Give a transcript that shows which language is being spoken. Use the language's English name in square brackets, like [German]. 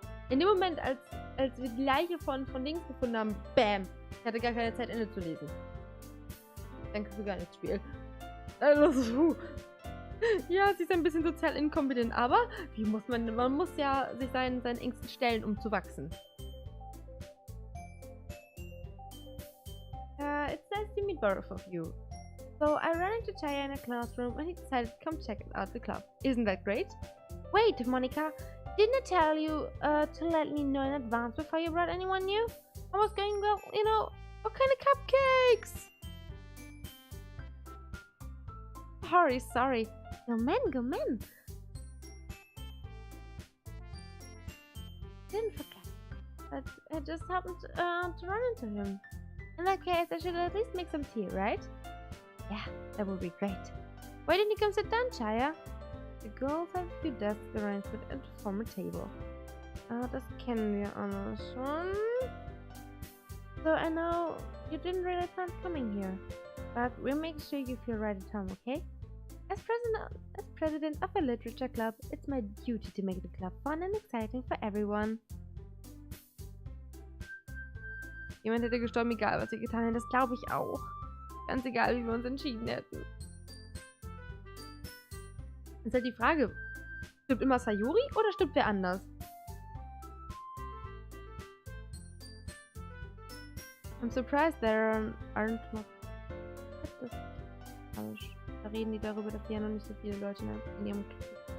[German] In dem Moment, als wir die Leiche von links gefunden haben, bam! Ich hatte gar keine Zeit, Ende zu lesen. Dann kriegst du gar nichts Spiel. Also, ja, sie ist ein bisschen sozial inkompetent, aber man muss ja sich seinen Ängsten stellen, um zu wachsen. [English] It's nice to meet both of you. So I ran into Chaya in a classroom and he decided to come check out the club. Isn't that great? Wait, Monica, didn't I tell you to let me know in advance before you brought anyone new? I was going, well, you know, what kind of cupcakes? Sorry. Go men. Didn't forget. But I just happened to run into him. In that case, I should at least make some tea, right? Yeah, that would be great. Why didn't you come sit down, Chaya? The girls have a few desks arranged with and form a table. [German] Das kennen wir alles schon. [English] So I know you didn't really plan coming here, but we'll make sure you feel right at home, okay? As president of a literature club, it's my duty to make the club fun and exciting for everyone. [German] Jemand hätte gestorben, egal was wir getan hätten. Das glaube ich auch. Ganz egal, wie wir uns entschieden hätten. Ist halt die Frage, stimmt immer Sayori oder stimmt wer anders? [English] I'm surprised there aren't more... [German] Das ist falsch. Da reden die darüber, dass hier ja noch nicht so viele Leute in ihrem Club sind.